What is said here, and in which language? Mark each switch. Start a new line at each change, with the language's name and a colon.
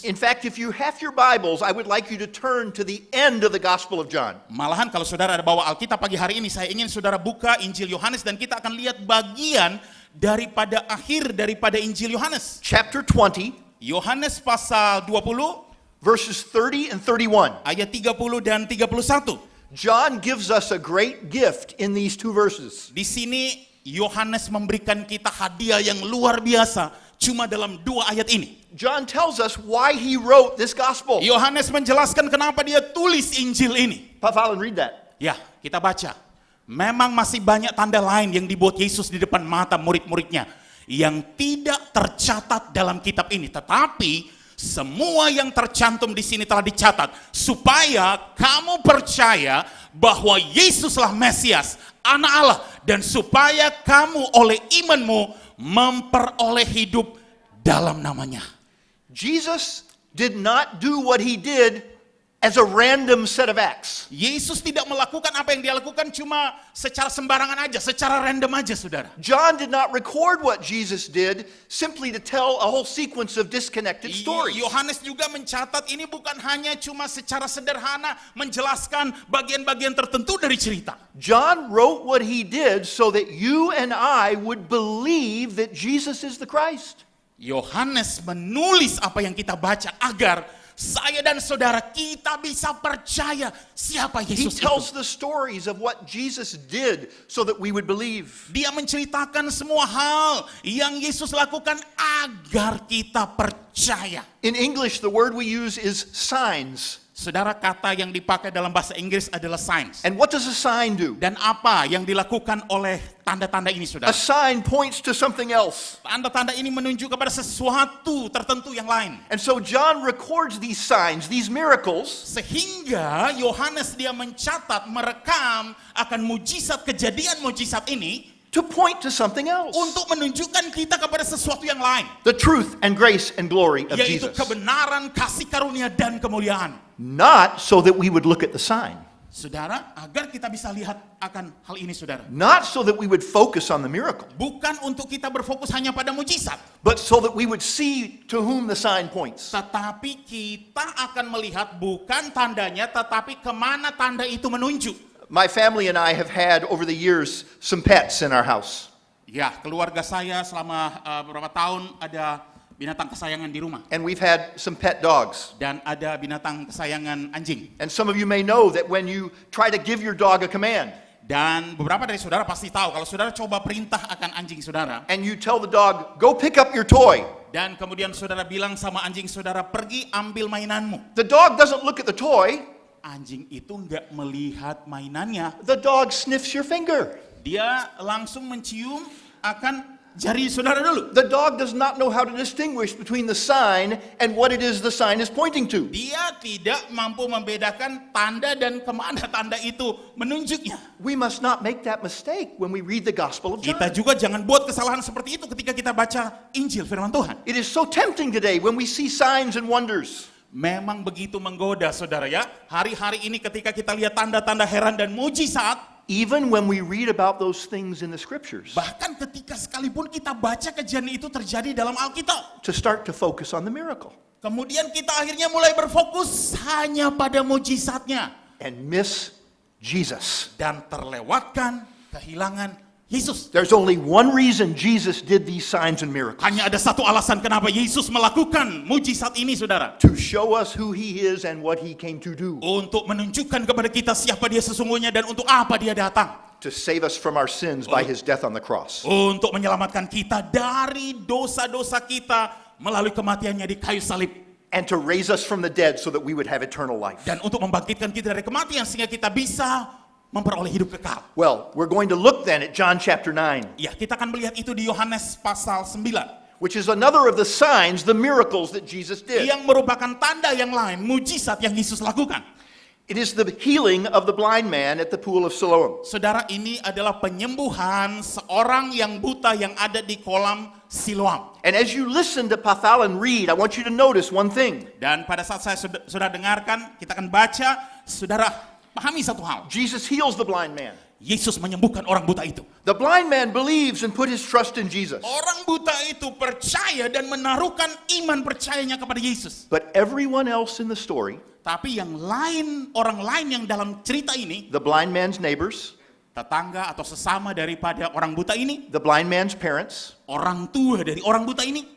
English: In fact, if you have your Bibles, I would like you to turn to the end of the Gospel of John.
Indonesian: Malahan kalau saudara ada bawa Alkitab pagi hari ini, saya ingin saudara buka Injil Yohanes dan kita akan lihat bagian daripada Injil Yohanes.
English: chapter 20,
Indonesian: Yohanes pasal 20
English: verses 30 and 31.
Indonesian: ayat 30 dan 31.
English: John gives us a great gift in these two verses.
Indonesian: Di sini Yohanes memberikan kita hadiah yang luar biasa cuma dalam 2 ayat ini.
English: John tells us why he wrote this gospel.
Indonesian: Yohanes menjelaskan kenapa dia tulis Injil ini.
English: Papa, Alan, read that.
Indonesian: Ya, kita baca. Memang masih banyak tanda lain yang dibuat Yesus di depan mata murid-muridnya yang tidak tercatat dalam kitab ini. Tetapi semua yang tercantum di sini telah dicatat supaya kamu percaya bahwa Yesuslah Mesias, Anak Allah, dan supaya kamu oleh imanmu memperoleh hidup dalam namanya.
English: Jesus did not do what he did as a random set of acts.
Indonesian: Yesus tidak melakukan apa yang dia lakukan cuma secara sembarangan aja, secara random aja, saudara.
English: John did not record what Jesus did simply to tell a whole sequence of disconnected stories.
Indonesian: Yohanes juga mencatat ini bukan hanya cuma secara sederhana menjelaskan bagian-bagian tertentu dari cerita.
English: John wrote what he did so that you and I would believe that Jesus is the Christ.
Indonesian: Yohanes menulis apa yang kita baca agar saya dan saudara kita bisa percaya siapa
English: He
Indonesian: Yesus
English: tells
Indonesian: itu.
English: the stories of what Jesus did so that we would believe.
Indonesian: Dia menceritakan semua hal yang Yesus lakukan agar kita percaya.
English: In English, the word we use is signs.
Indonesian: Saudara, kata yang dipakai dalam bahasa Inggris adalah signs.
English: And what does a sign do?
Indonesian: Dan apa yang dilakukan oleh tanda-tanda ini,
English: A
Indonesian: saudara?
English: sign points to something else.
Indonesian: Tanda-tanda ini menunjuk kepada sesuatu tertentu yang lain.
English: And so John records these signs, these miracles,
Indonesian: Sehingga Yohanes dia mencatat, merekam akan kejadian mujizat ini
English: to point to something else.
Indonesian: untuk menunjukkan kita kepada sesuatu yang lain.
English: The truth and grace and glory of
Indonesian: Yaitu
English: Jesus.
Indonesian: kebenaran, kasih karunia, dan kemuliaan.
English: Not so that we would look at the sign.
Indonesian: Saudara, agar kita bisa lihat akan hal ini, saudara.
English: Not so that we would focus on the miracle,
Indonesian: Bukan untuk kita berfokus hanya pada mujizat.
English: but so that we would see to whom the sign points.
Indonesian: Tetapi kita akan melihat bukan tandanya, tetapi kemana tanda itu menunjuk.
English: My family and I have had over the years some pets in our house.
Indonesian: Ya, keluarga saya selama beberapa tahun ada binatang kesayangan di rumah.
English: And we've had some pet dogs.
Indonesian: Dan ada binatang kesayangan anjing.
English: And some of you may know that when you try to give your dog a command,
Indonesian: Dan beberapa dari saudara pasti tahu kalau saudara coba perintah akan anjing saudara.
English: and you tell the dog, go pick up your toy,
Indonesian: Dan kemudian saudara bilang sama anjing saudara, pergi ambil mainanmu.
English: the dog doesn't look at the toy,
Indonesian: Anjing itu nggak melihat mainannya.
English: the dog sniffs your finger.
Indonesian: Dia langsung mencium akan jari saudara dulu.
English: The dog does not know how to distinguish between the sign and what it is the sign is pointing to.
Indonesian: Dia tidak mampu membedakan tanda dan kemana tanda itu menunjuknya.
English: We must not make that mistake when we read the Gospel of
Indonesian: Kita
English: John.
Indonesian: juga jangan buat kesalahan seperti itu ketika kita baca Injil firman Tuhan.
English: It is so tempting today when we see signs and wonders.
Indonesian: Memang begitu menggoda, saudara ya. Hari-hari ini ketika kita lihat tanda-tanda heran dan mujizat,
English: Even when we read about those things in the Scriptures,
Indonesian: bahkan ketika sekalipun kita baca kejadian itu terjadi dalam Alkitab,
English: to start to focus on the miracle
Indonesian: kemudian kita akhirnya mulai berfokus hanya pada mujizatnya
English: and miss Jesus.
Indonesian: dan terlewatkan, kehilangan Yesus.
English: There's only one reason Jesus did these signs and miracles:
Indonesian: Hanya ada satu alasan kenapa Yesus melakukan mujizat ini, saudara.
English: to show us who He is and what He came to do,
Indonesian: Untuk menunjukkan kepada kita siapa dia sesungguhnya dan untuk apa dia datang.
English: to save us from our sins by His death on the cross.
Indonesian: Untuk menyelamatkan kita dari dosa-dosa kita melalui kematiannya di kayu salib.
English: And to raise us from the dead so that we would have eternal life.
Indonesian: Dan untuk membangkitkan kita dari kematian sehingga kita bisa memperoleh hidup kekal.
English: Well, we're going to look then at John chapter 9,
Indonesian: Ya, kita akan melihat itu di Yohanes pasal 9.
English: which is another of the signs, the miracles that Jesus did.
Indonesian: Yang merupakan tanda yang lain, mujizat yang Yesus lakukan.
English: It is the healing of the blind man at the pool of Siloam.
Indonesian: Saudara, ini adalah penyembuhan seorang yang buta yang ada di kolam Siloam.
English: And as you listen to Pathalan read, I want you to notice one thing.
Indonesian: Dan pada saat saya sudah dengarkan, kita akan baca, saudara pahami satu hal.
English: Jesus heals the blind man.
Indonesian: Yesus menyembuhkan orang buta itu.
English: The blind man believes and put his trust in Jesus.
Indonesian: Orang buta itu percaya dan menaruhkan iman percayanya kepada Yesus.
English: But everyone else in the story,
Indonesian: Tapi yang lain, orang lain yang dalam cerita ini,
English: the blind man's neighbors,
Indonesian: tetangga atau sesama daripada orang buta ini,
English: the blind man's parents,
Indonesian: orang tua dari orang buta ini,